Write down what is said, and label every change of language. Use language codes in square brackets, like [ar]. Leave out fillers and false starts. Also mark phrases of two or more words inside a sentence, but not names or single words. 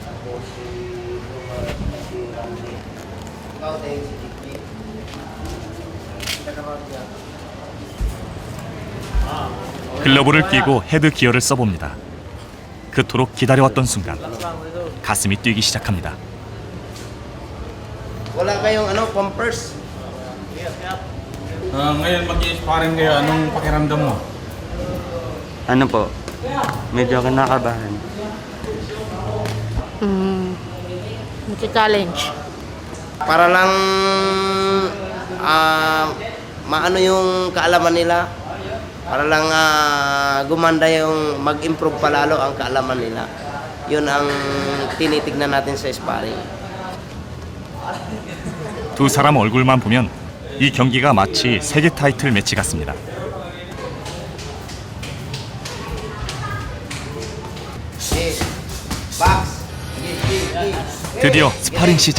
[ko] 글러브를 끼고 헤드 기어를 써봅니다. 그토록 기다려왔던 순간 가슴이 뛰기 시작합니다. [tl] Wala kayong pampers? Ngayon mag-i-sparring kayo, anong pakiramdam mo? Ano po? Medyo kinakabahan. Challenge. Para lang maano yung kaalaman nila. Para lang gumanda yung mag-improve palalo ang kaalaman nila. Yun ang tinitignan natin sa sparring. [ko] 두 사람 얼굴만 보면 이 경기가 마치 세계 타이틀 매치 같습니다. 드디어 스파링 시작.